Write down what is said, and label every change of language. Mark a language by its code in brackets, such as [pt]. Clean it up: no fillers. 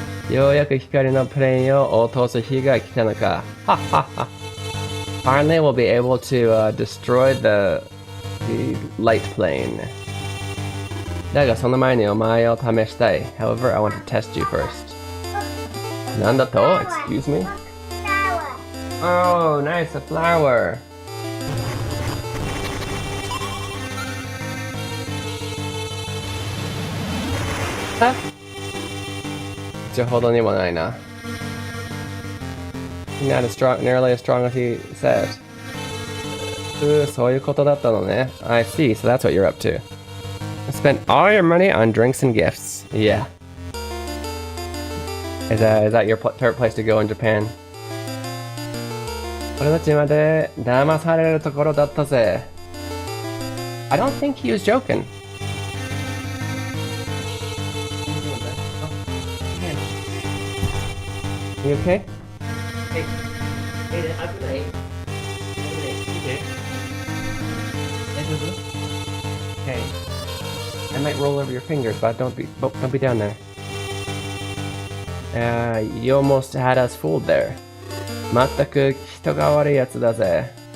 [ja] ようやく光のプレーンを落とす日が来たのか。ははは。 [en] Finally, we'll be able to destroy the light plane. [ja] だがその前にお前を試したい。 [en] However, I want to test you first. [ja] なんだと [en] Excuse me? Oh, nice, a flower. [ja] 一応ほどにもないな。 [en] Not as strong, nearly as strong as he said. [ja] そういうことだったのね。 [en] I see, so that's what you're up to. Spend all your money on drinks and gifts. Yeah. Is that your favorite place to go in Japan? [ja] 俺たちまで騙されるところだったぜ。 [en] I don't think he was joking. You okay? Hey, I'm late. Okay. I might roll over your fingers, but don't be down there. You almost had us fooled there. [ja] まったく人が悪いやつだぜ。